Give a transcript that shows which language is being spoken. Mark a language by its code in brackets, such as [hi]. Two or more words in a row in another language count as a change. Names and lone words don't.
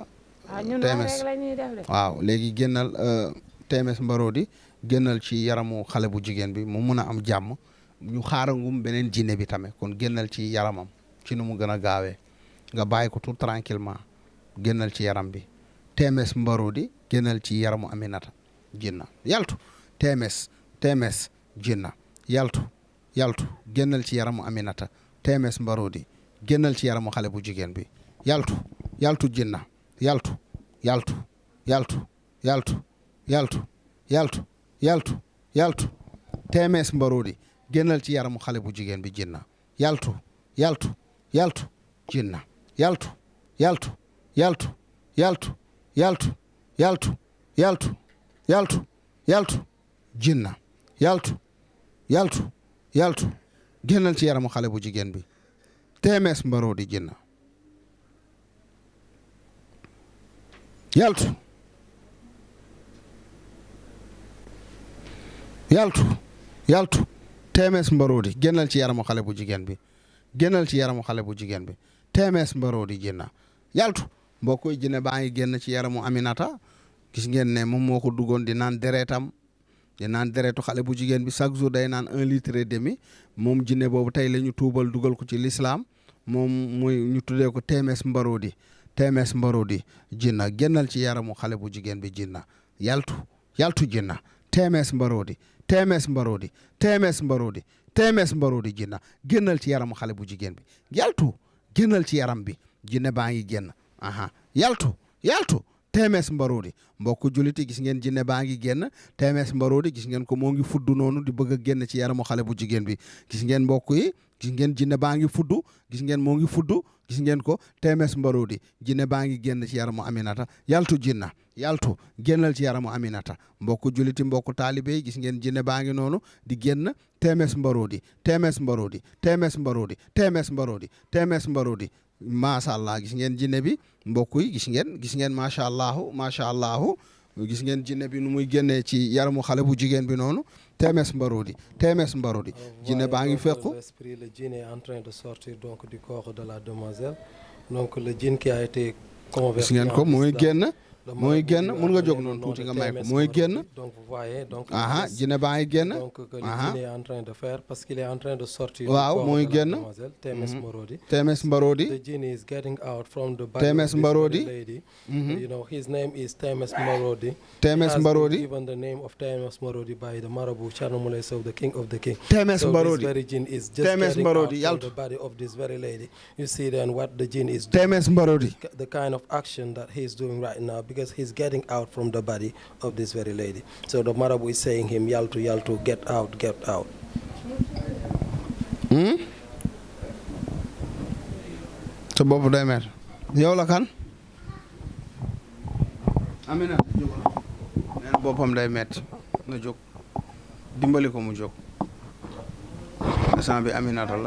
[wo] TMS waaw léegi génnal TMS Mborodi génnal ci yaramu xale bu jigéen bi mu mun a am jàmm ñu xaarangum beneen jinne bi tamit kon génnal ci yaramam ci nu mu gën a gaawee nga bàyyi ko [fr] tout tranquillement [wo] génnal ci yaram bi TMS Mborodi génnal ci yaramu Aminata jinna yaltu TMS jinna yaltu génnal ci yaramu Aminata TMS Mborodi génnal ci yaramu xale bu jigéen bi yaltu jinna yaltu TMS Mborodi génnal ci yaramu xale bu jigéen bi jinna yaltu jinna yaltu jinna yaltu génnal ci yaramu xale bu jigéen bi TMS Mborodi jinna yaltu TMS Mborodi génnal ci yaramu xale bu jigéen bi TMS Mborodi jinna yaltu mboo koy jinne baa ngi génn ci yaramu Aminata gis ngeen ne moom moo ko duggoon di naan deretam di naan deretu xale bu jigéen bi [fr] chaque jour [wo] day naan [fr] 1 litre et demi [wo] moom jinne boobu tey la ñu tuubal dugal ko ci l'islam moom muy ñu tuddee ko TMS Mborodi jinna génnal ci yaramu xale bu jigéen bi jinna yaltu jinna TMS Mborodi jinna génnal ci yaramu xale bu jigéen bi yaltu génnal ci yaram bi jinne baa ngi génn aha yaltu TMS Mbarodi mbokku juliti gis ngeen jinne baa ngi génn TMS Mbarodi gis ngeen ko moo ngi fudd noonu di bëgg a génn ci yaramu xale bu jigéen bi gis ngeen mbokk yi gis ngeen jinne baa ngi fudd gis ngeen moo ngi fudd gis ngeen ko TMS Mbarodi jinne baa ngi génn ci yaramu Aminata yaltu jinna yaltu génnal ci yaramu Aminata mbokku juliti mbokku taalibe yi gis ngeen jinne baa ngi noonu di génn TMS Mbarodi TMS Mbarodi TMS Mbarodi TMS Mbarodi TMS Mbarodi [ar] macha allah [wo] gis ngeen jinne bi mbokk yi gis ngeen [ar] macha allah [wo] gis ngeen jinne bi nu muy génnee ci yaramu xale bu jigéen bi noonu TMS Mbarodi jinne baa ngi fekku. [fr] Le djinn est en train de sortir donc du corps de la demoiselle donc le djinn qui a été converti. [wo] Gis ngeen ko mooy génn mun nga jóg noonu tuuti nga may ko mooy génn. [fr] Donc vous voyez donc. [wo] jinne baa ngi génn. [fr] donc que le djinn est en train de faire parce qu'il est en train de sortir. [wo] waaw mooy génn TMS Mbarodi. TMS Mbarodi. [en] The djinn is getting out from the body TMS of Mbarodi. this lady. You know his name is TMS Mbarodi. TMS Mbarodi. He has been given the name of TMS Mbarodi by the Marabu Thierno Moule Sow, the king of the king. TMS So Mbarodi. this very jinn is just TMS getting Mbarodi, out from the body of this very lady. You see then what the jinn is doing. TMS Mbarodi. The kind of action that he's doing right now because he's getting out from the body of this very lady. So the Marabu is saying him, [wo] Yaltu, Yaltu, [en] get out, get out. [wo] sa bopp day met yow la kan Aminata jógal nee na boppam day metti na jóg dimbali ko mu jóg instant bi Aminata la